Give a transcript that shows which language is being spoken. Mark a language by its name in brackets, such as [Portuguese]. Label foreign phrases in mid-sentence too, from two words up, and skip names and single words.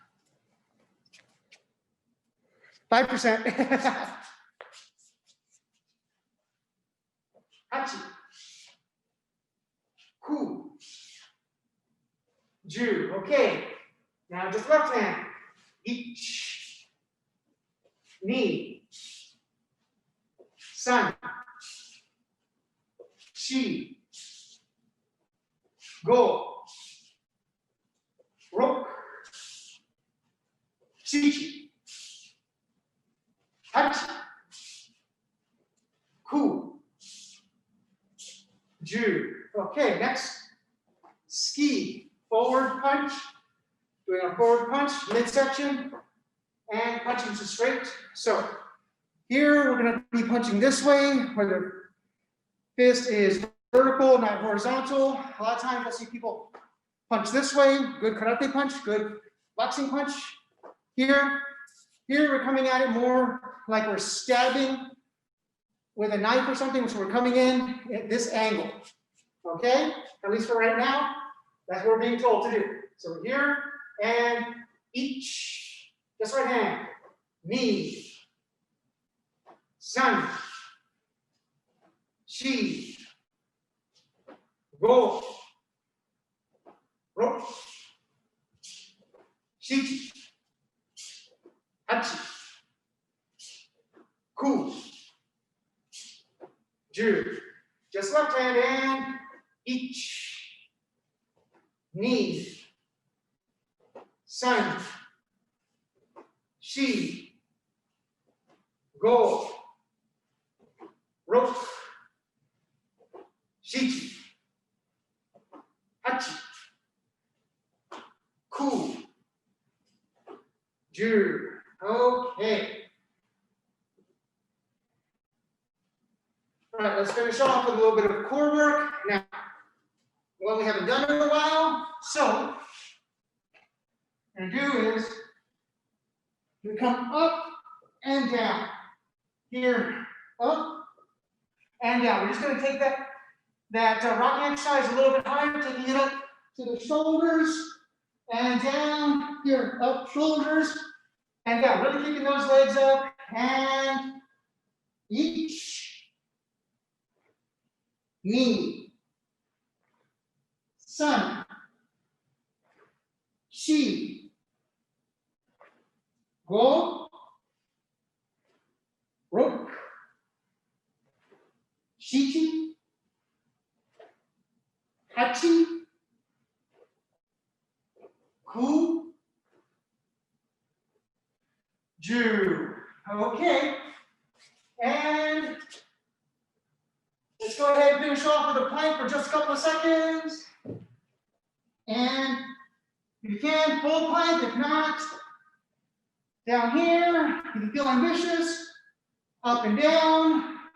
[English] 5%. [Japanese] Hachi, ku, [English] Okay, now just left hand. [Japanese] Ich, ni, san, shi, go, rok, shichi, hachi, ku, ju. [English] Okay, next, ski, forward punch, doing a forward punch, midsection, and punching to straight. So here we're going to be punching this way, where the fist is vertical, not horizontal. A lot of times you'll see people punch this way, good karate punch, good boxing punch. Here we're coming at it more like we're stabbing with a knife or something, so we're coming in at this angle. Okay? At least for right now, that's what we're being told to do. So here and each, just right hand, [Japanese] ni, san, shi, go, ro, shichi, hachi, ku, ju. [English] Just left hand and each, [Japanese] ni, san, shi, go, ro, shichi, hachi, ku, ju. [English] Okay. All right, let's finish off with a little bit of core work. Now, what we haven't done in a while, so what we're going to do is we come up and down. Here, up and down. We're just going to take that rocking exercise a little bit higher, taking it up to the shoulders and down. Here, up, shoulders and down. Really keeping those legs up and each. [Japanese] Ni, san, shi, go, ro, shichi, hachi, ku, ju. [English] Okay, and let's go ahead and finish off with a plank for just a couple of seconds. And if you can, full plank. If not, down here, if you feel ambitious, up and down.